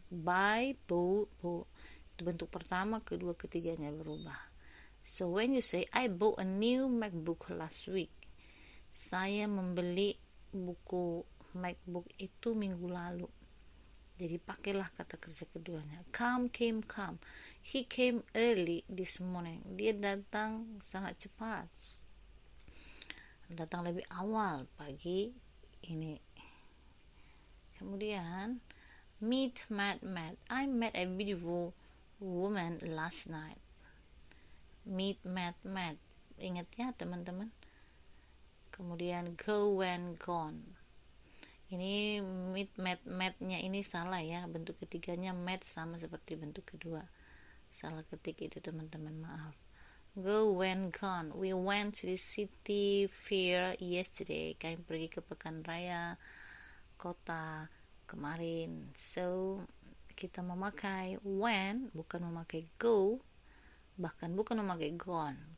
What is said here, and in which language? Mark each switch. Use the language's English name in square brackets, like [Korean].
[English] Buy, bought, bought. [Indonesian] Bentuk pertama, kedua, ketiganya berubah. [English] So when you say I bought a new MacBook last week, [Indonesian] saya membeli buku MacBook itu minggu lalu. Jadi pakailah kata kerja keduanya. [English] Come, came, come. He came early this morning. [Indonesian] Dia datang sangat cepat. Datang lebih awal pagi ini. Kemudian met. [English] I met a beautiful woman last night. meet, met. [Indonesian] Ingat ya teman-teman. Kemudian [English] go, went, gone. [Indonesian] Ini meet, met-nya ini salah ya, bentuk ketiganya met sama seperti bentuk kedua, salah ketik itu teman-teman, maaf. [English] Go, went, gone. We went to the city fair yesterday. [Indonesian] Kami pergi ke pekan raya kota kemarin. So kita memakai when, bukan memakai go, bahkan bukan memakai gone.